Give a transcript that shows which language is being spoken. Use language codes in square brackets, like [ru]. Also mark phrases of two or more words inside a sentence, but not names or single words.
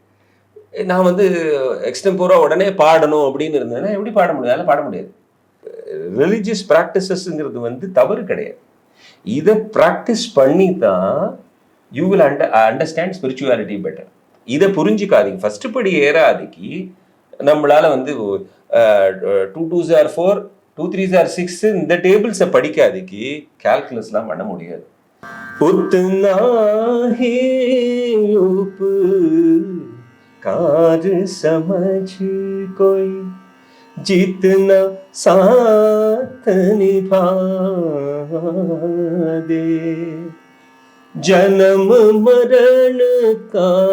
[ta] நான் வந்து எக்ஸ்டெம்போரா உடனே பாடணும் அப்படின்னு இருந்ததுன்னா எப்படி பாட முடியும்? அதெல்லாம் பாட முடியாது. [en] religious practices [ta] வந்து தவறு கிடையாது. இதை ப்ராக்டிஸ் பண்ணி தான் [en] you will understand spirituality better. [ta] இதை புரிஞ்சுக்காதீங்க. ஃபஸ்ட்டு படி ஏறாதிக்கு நம்மளால் வந்து [en] 2 2s are 4, 2 3s are 6 [ta] இந்த டேபிள்ஸை படிக்காதக்கு கால்குலஸ்லாம் பண்ண முடியாது. [hi] उतना ही उपकार समझ कोई जितना साथ निभा दे, जन्म मरण का